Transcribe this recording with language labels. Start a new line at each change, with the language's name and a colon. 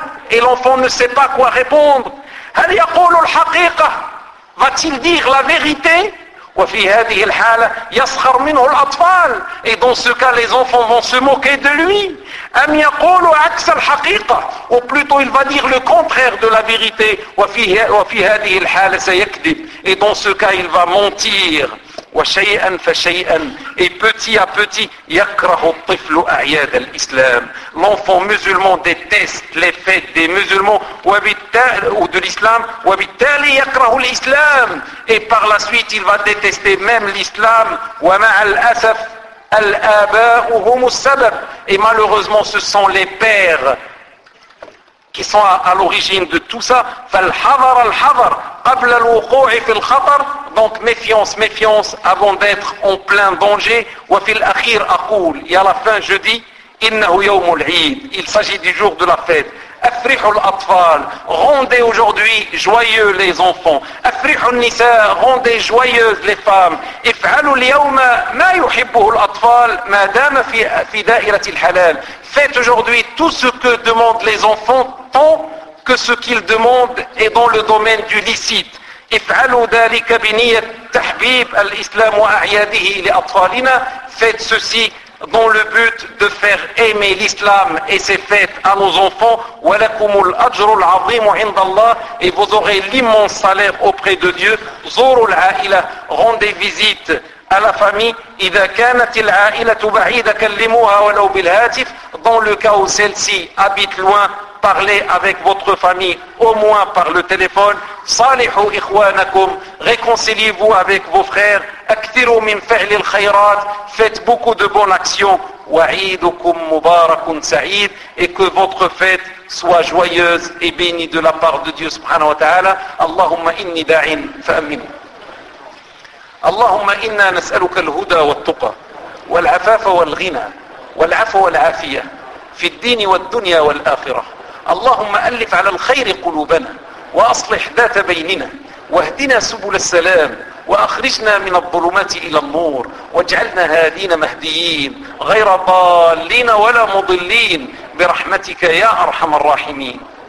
French: Et l'enfant ne sait pas quoi répondre.
Arabic: هل يقول الحقيقة؟
French: Va-t-il dire la vérité?
Arabic: وفي هذه الحالة يسخر منه الأطفال.
French: Et dans ce cas, les enfants vont se moquer de lui.
Arabic: أم يقول عكس الحقيقة؟
French: Ou plutôt, il va dire le contraire de la vérité.
Arabic: وفي هذه الحالة سيكذب.
French: Et dans ce cas, il va mentir.
Arabic: وشيئا فشيئا.
French: Et petit à petit,
Arabic: يكره الطفل أعياد الإسلام.
French: L'enfant musulman déteste les fêtes des musulmans ou de l'islam.
Arabic: وبالتالي يكره الإسلام.
French: Et par la suite, il va détester même l'islam.
Arabic: ومع الأسف الآباء هم السبب.
French: Et malheureusement, ce sont les pères qui sont à l'origine de tout ça.
Arabic: فالحذر الحذر قبل الوقوع في الخطر.
French: Donc méfiance, méfiance avant d'être en plein danger.
Arabic: وفي الأخير أقول.
French: Et à la fin je dis
Arabic: إنه يوم العيد.
French: Il s'agit du jour de la fête.
Arabic: أفرح الأطفال.
French: Rendez aujourd'hui joyeux les enfants.
Arabic: أفرح النساء.
French: Rendez joyeuses les femmes.
Arabic: افعلوا اليوم ما يحبه الأطفال ما دام في دائرة الحلال.
French: Faites aujourd'hui tout ce que demandent les enfants tant que ce qu'ils demandent est dans le domaine du licite.
Arabic: افعلوا ذلك بنية تحبيب الإسلام وأعياده لأطفالنا.
French: Faites ceci dans le but de faire aimer l'islam et ses fêtes à nos enfants.
Arabic: ولكم الأجر العظيم عند الله.
French: Et vous aurez l'immense salaire auprès de Dieu.
Arabic: زوروا العائلة.
French: Rendez visite à la famille.
Arabic: إذا كانت العائلة بعيدة كلموها ولو بالهاتف.
French: Dans le cas où celle-ci habite loin, parlez avec votre famille, au moins par le téléphone.
Arabic: صالحوا إخوانكم.
French: Réconciliez-vous avec vos frères.
Arabic: أكثروا من فعل الخيرات.
French: Faites beaucoup de bonnes actions.
Arabic: وعيدكم مبارك سعيد.
French: Et que votre fête soit joyeuse et bénie de la part de Dieu subhanahu wa ta'ala.
Arabic: اللهم إني داع فأمن. اللهم إنا نسألك الهدى والتقى والعفاف والغنى والعفو والعافية في الدين والدنيا والآخرة. اللهم ألف على الخير قلوبنا وأصلح ذات بيننا واهدنا سبل السلام وأخرجنا من الظلمات إلى النور واجعلنا هادين مهديين غير ضالين ولا مضلين برحمتك يا أرحم الراحمين.